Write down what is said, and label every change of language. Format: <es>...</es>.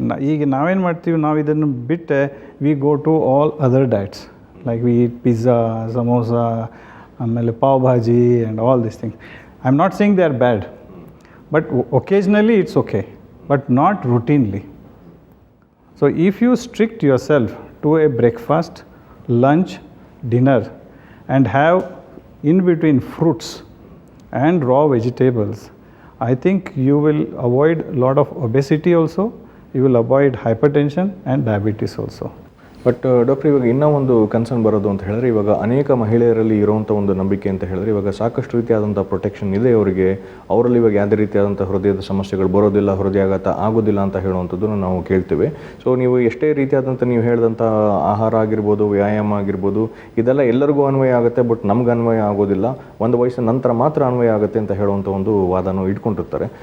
<kn>ಈಗ ನಾವೇನು ಮಾಡ್ತೀವಿ, ನಾವು ಇದನ್ನು ಬಿಟ್ಟು</kn> <en>We go to all other diets like we eat pizza, samosa, ಆಮೇಲೆ pav bhaji and all this things. I am not saying they are bad, but occasionally it's okay, but not routinely. So if you strict yourself to a breakfast, lunch, dinner and have in between fruits and raw vegetables, I think you will avoid a lot of obesity also, you will avoid hypertension and diabetes also.</en> <kn>But doctor, ಇವಾಗ ಇನ್ನೂ ಒಂದು concern ಬರೋದು ಅಂತ ಹೇಳಿದ್ರೆ, ಇವಾಗ ಅನೇಕ ಮಹಿಳೆಯರಲ್ಲಿ ಇರುವಂಥ ಒಂದು ನಂಬಿಕೆ ಅಂತ ಹೇಳಿದ್ರೆ, ಇವಾಗ ಸಾಕಷ್ಟು ರೀತಿಯಾದಂಥ ಪ್ರೊಟೆಕ್ಷನ್ ಇದೆ ಅವರಿಗೆ, ಅವರಲ್ಲಿ ಇವಾಗ ಯಾವುದೇ ರೀತಿಯಾದಂಥ ಹೃದಯದ ಸಮಸ್ಯೆಗಳು ಬರೋದಿಲ್ಲ, ಹೃದಯಾಘಾತ ಆಗೋದಿಲ್ಲ ಅಂತ ಹೇಳುವಂಥದ್ದನ್ನು ನಾವು ಕೇಳ್ತೇವೆ. ಸೊ ನೀವು ಎಷ್ಟೇ ರೀತಿಯಾದಂಥ ನೀವು ಹೇಳಿದಂಥ ಆಹಾರ ಆಗಿರ್ಬೋದು, ವ್ಯಾಯಾಮ ಆಗಿರ್ಬೋದು, ಇದೆಲ್ಲ ಎಲ್ಲರಿಗೂ ಅನ್ವಯ ಆಗುತ್ತೆ, ಬಟ್ ನಮ್ಗೆ ಅನ್ವಯ ಆಗೋದಿಲ್ಲ, ಒಂದು ವಯಸ್ಸಿನ ನಂತರ ಮಾತ್ರ ಅನ್ವಯ ಆಗುತ್ತೆ ಅಂತ ಹೇಳುವಂಥ ಒಂದು ವಾದನೂ ಇಟ್ಕೊಂಡಿರ್ತಾರೆ.</kn>